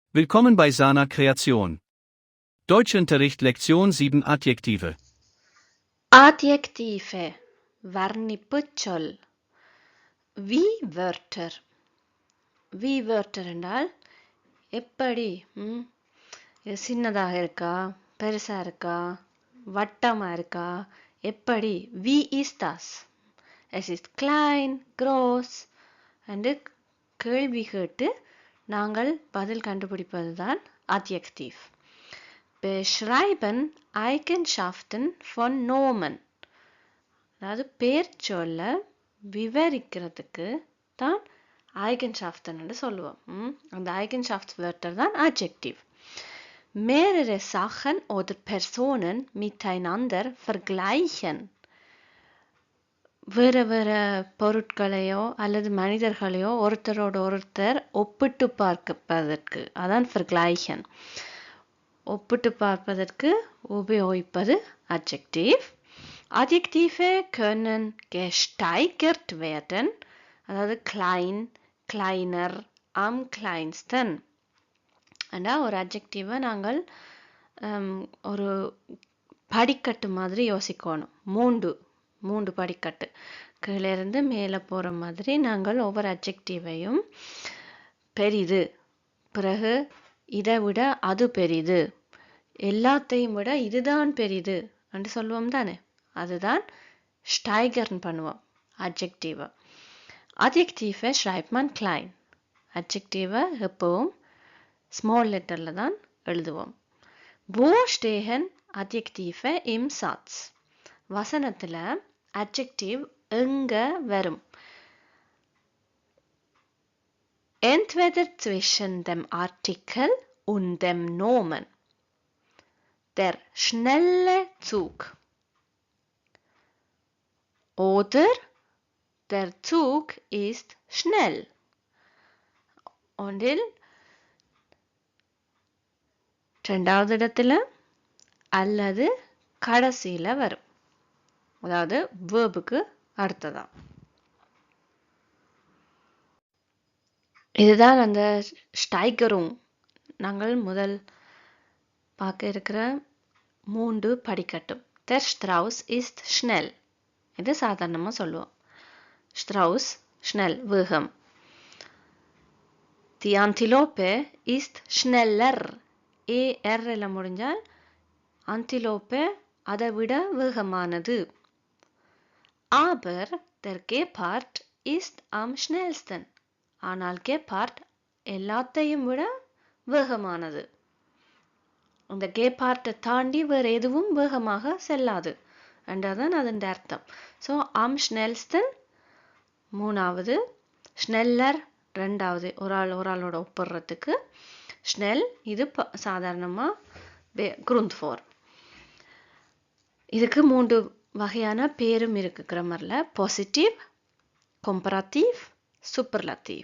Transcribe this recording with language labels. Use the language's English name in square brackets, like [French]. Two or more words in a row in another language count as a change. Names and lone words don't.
[German] Willkommen bei Sana Kreation. Deutschunterricht Lektion 7 Adjektive. [Tamil] Adjektive, வர்ணிப்புச்சொல். [German] Wie-Wörter. Wie-Wörter [Tamil] என்றால் எப்படி, இது சின்னதாக இருக்கா, பெருசா இருக்கா, வட்டமா இருக்கா, எப்படி. [German] Wie ist das? Es ist klein, groß [Tamil] என்று கேள்வி கேட்டு நாங்கள் பதில் கண்டுபிடிப்பதுதான் Adjektiv. [German] Beschreiben Eigenschaften von Nomen. [Tamil] அதாவது பேர் சொல்ல விவரிக்கிறதுக்கு தான் Eigenschaften என்று சொல்லுவோம். அந்த Eigenschaftswörter தான் Adjektiv. [German] Mehrere Sachen oder Personen miteinander vergleichen. [Tamil] வேற வேற பொருட்களையோ அல்லது மனிதர்களையோ ஒருத்தரோடு ஒருத்தர் ஒப்பிட்டு பார்ப்பதற்கு அதான் vergleichen. ஒப்பிட்டு பார்ப்பதற்கு உபயோகிப்பது Adjektiv. [German] Adjektive können gesteigert werden, அதாவது klein, kleiner, am kleinsten. [Tamil] ஒரு அட்ஜெக்டிவை நாங்கள் ஒரு படிக்கட்டு மாதிரி யோசிக்கணும். மூன்று படிக்கட்டு கீழே இருந்து மேலே போகிற மாதிரி நாங்கள் ஒவ்வொரு அட்ஜெக்டிவையும் பெரிது, பிறகு இதை விட அது பெரிது, எல்லாத்தையும் விட இதுதான் பெரிது என்று சொல்லுவோம் தானே, அதுதான் steigern பண்ணுவோம் Adjektive. [German] Adjektive schreibt man klein. [Tamil] Adjektive எப்பவும் [English] small letterல [Tamil] தான் எழுதுவோம். [German] Wo stehen Adjektive im Satz? [Tamil] வசனத்துல Adjektive எங்க வரும்? [German] Entweder zwischen dem Artikel und dem Nomen. Der schnelle Zug. Oder der Zug ist schnell. [Tamil] Und இரண்டாவது இடத்துல அல்லது கடைசியில வரும். அதாவது வேர்புக்கு அடுத்ததா. இதுதான் அந்த ஸ்டைகரும். நாங்கள் முதல் பார்க்க இருக்கிற 3 படிக்கட்டும். [German] Der Strauß ist schnell. [Tamil] இது சாதாரணமா சொல்லுவோம். [German] Strauß schnell, வேகம். Die Antilope ist schneller. [Tamil] er எல்லாம் முடிஞ்சால் Antilope அதை விட வேகமானது. [German] Aber der Gepard ist am schnellsten. [Tamil] ஆனால் Gepard எல்லாத்தையும் விட வேகமானது. அந்த Gepard தாண்டி வேறு எதுவும் வேகமாக செல்லாது என்றதான் அதன் அர்த்தம். ஸோ [German] am schnellsten [Tamil] மூணாவது, schneller ரெண்டாவது, ஒரு ஆளோட ஒப்பிடுறதுக்கு. schnell இது சாதாரணமாக Grundform. இதுக்கு 3 வகையான பேரும் இருக்கு கிராமர்ல. [English] positive, comparative, superlative.